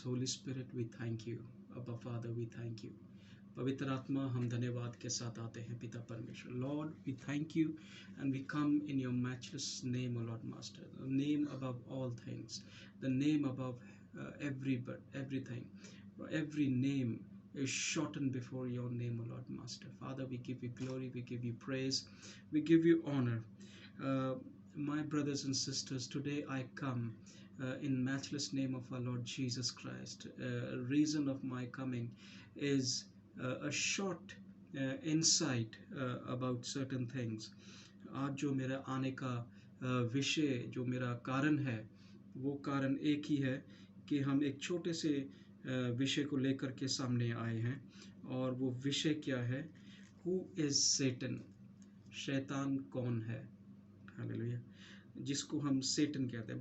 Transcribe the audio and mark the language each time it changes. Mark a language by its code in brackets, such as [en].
[en] Holy Spirit, we thank you. Abba Father, we thank you. [hi] पवित्र आत्मा, हम धन्यवाद के साथ आते हैं पिता परमेश्वर. [en] Lord, we thank you and we come in your matchless name, O Lord Master, the name above all things, the name above everything. Every name is shortened before your name, O Lord Master. Father, we give you glory, we give you praise, we give you honor. Uh, my brothers and sisters, today I come in matchless name of our Lord Jesus Christ. Reason of my coming is a short insight about certain things. [hi] आज जो मेरा आने का विषय, जो मेरा कारण है, वो कारण एक ही है कि हम एक छोटे से विषय को लेकर के सामने आए हैं. और वो विषय क्या है? Who is Satan? शैतान कौन है? हालेलुया. जिसको हम सेटन कहते हैं.